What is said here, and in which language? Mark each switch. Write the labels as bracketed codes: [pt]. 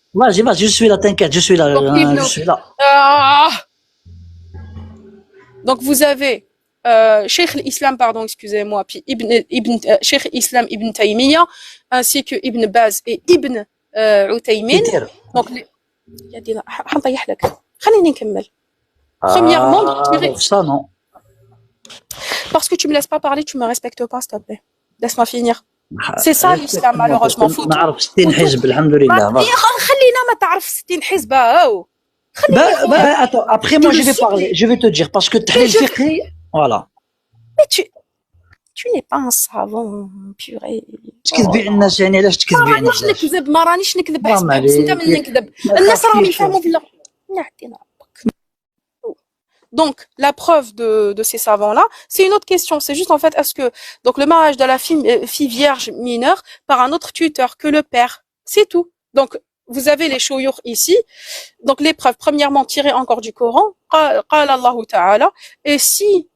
[fr] Vas-y, je suis là, t'inquiète, je suis là, je suis là. Donc vous avez Cheikh l'Islam, excusez-moi, puis Cheikh l'Islam Ibn Taymiyyah, ainsi que Ibn Baz et Ibn Uthaymin. [ar] Donc حنطيح لك خليني نكمل. [fr] Premièrement, ça non. Parce que tu me laisses pas parler, tu me respectes pas, s'il te plaît. Laisse-moi finir. C'est ça l'islam malheureusement. [ar] نعرف 60 حزب الحمد لله. خلينا ما تعرف 60 حزب هاو. [fr] Attends, après moi je vais te dire parce que [ar] تحليل فقهي [fr] voilà. Mais tu n'es pas un savant purée. [ar] تكذبي على الناس يعني علاش تكذبي على الناس؟ ما رانيش نكذب حسب انت من نكذب. الناس راهم يفهموا بالله. نعطينا ربك. [fr] Donc, la preuve de ces savants-là, c'est une autre question. C'est juste, en fait, est-ce que, donc, le mariage de la fille vierge mineure par un autre tuteur que le père. C'est tout. Donc, vous avez les shouyour ici. Donc, les preuves, premièrement, tirées encore du Coran. [ar] قال الله تعالى. [fr] Et si